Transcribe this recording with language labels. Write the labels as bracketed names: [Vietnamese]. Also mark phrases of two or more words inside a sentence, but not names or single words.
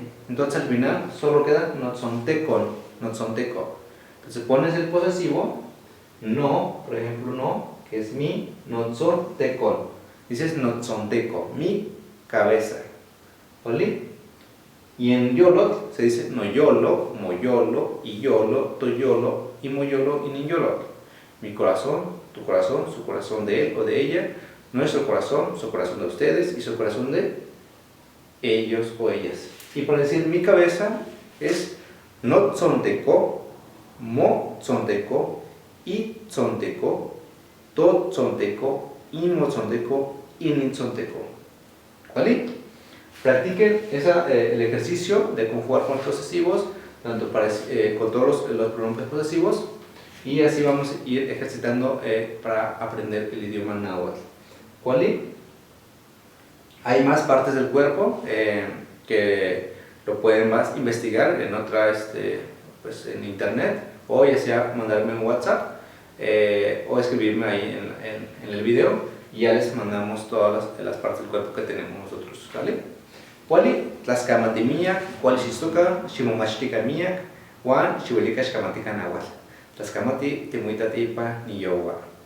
[Spanish] Entonces al final solo queda [Nahuatl languages] notzontecon, notzonteco. [Spanish] Entonces pones el posesivo, no, por ejemplo, no, que es mi, notzontecon. Dices notzonteco, mi cabeza. ¿Vale? Y en yolot se dice [Nahuatl languages] noyolo, moyolo, iyolo, toyolo, imoyolo y ninyolo. [Spanish] Mi corazón, tu corazón, su corazón de él o de ella, nuestro corazón, su corazón de ustedes y su corazón de ellos o ellas. Y para decir mi cabeza es [Nahuatl languages] notzonteco, motzonteco, itzonteco, totzonteco, imotzonteco y nitzonteco. [Spanish] ¿Vale? Practiquen el ejercicio de conjugar con los posesivos, tanto con todos los pronombres posesivos, y así vamos a ir ejercitando para aprender el idioma náhuatl. ¿Cuál? Hay más partes del cuerpo que lo pueden más investigar en otra, pues en internet, o ya sea mandarme un WhatsApp o escribirme ahí en el video, y ya les mandamos todas las partes del cuerpo que tenemos nosotros. ¿Vale? [Nahuatl languages] Wali tlaxkamati miak, wali xistuka, ximomachtika miak, wan xiuelika xkamatika nahuatl. Tlaxkamati timuitatipa niyowa.